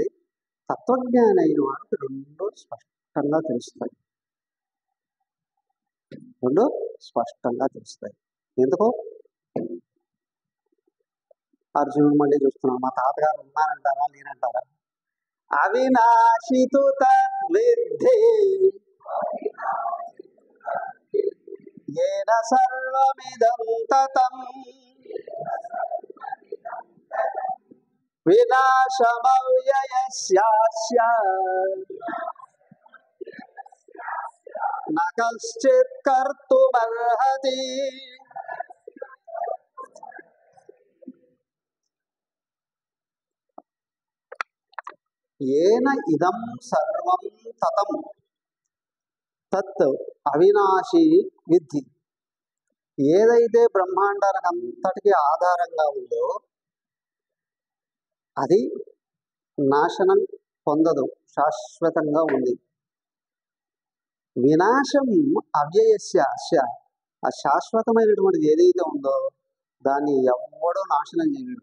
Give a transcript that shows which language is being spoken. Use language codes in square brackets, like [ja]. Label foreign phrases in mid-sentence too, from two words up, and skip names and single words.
[te] తత్వజ్ఞాని అయిన వాడికి 2 స్పష్టంగా తెలుస్తాయి. ఎందుకు? అర్జునుడు మళ్ళీ చూస్తున్నాం, మా తాతగారు ఉన్నారంటారా లేనంటారా? [sa] అవినాశితు విద్ధి येन सर्वमिदं ततं विनाशमव्ययस्यास्य न कश्चित् कर्तुमर्हति। येन इदं सर्वं ततं తత్ అవినాశి విద్ధి. [te] ఏదైతే బ్రహ్మాండానికి అంతటికి ఆధారంగా ఉందో అది నాశనం పొందదు, శాశ్వతంగా ఉంది. [sa] వినాశం అవ్యయస్య అస్య, [te] ఆ శాశ్వతమైనటువంటిది ఏదైతే ఉందో దాన్ని ఎవ్వడూ నాశనం చేయలేడు.